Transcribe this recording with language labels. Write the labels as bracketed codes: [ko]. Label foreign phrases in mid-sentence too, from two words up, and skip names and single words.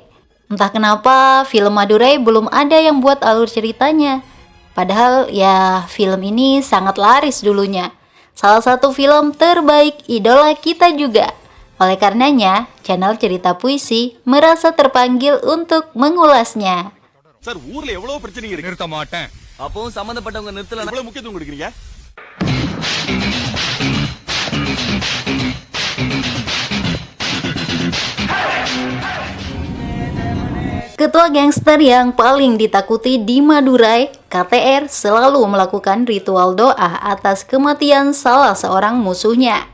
[id] Entah kenapa film Madurai belum ada yang buat alur ceritanya. Padahal ya film ini sangat laris dulunya. Salah satu film terbaik idola kita juga. Oleh karenanya, channel Cerita Puisi merasa terpanggil untuk mengulasnya. [ta] Sir, ஊர்ல எவ்வளவு பிரச்சனைங்க இருக்கு. நிறுத்த மாட்டேன். அப்பவும் சம்பந்தப்பட்டவங்க நிறுத்தல. எவ்வளவு முக்கியத்துவம் கொடுக்கறீங்க? [id] Ketua gangster yang paling ditakuti di Madurai, KTR selalu melakukan ritual doa atas kematian salah seorang musuhnya.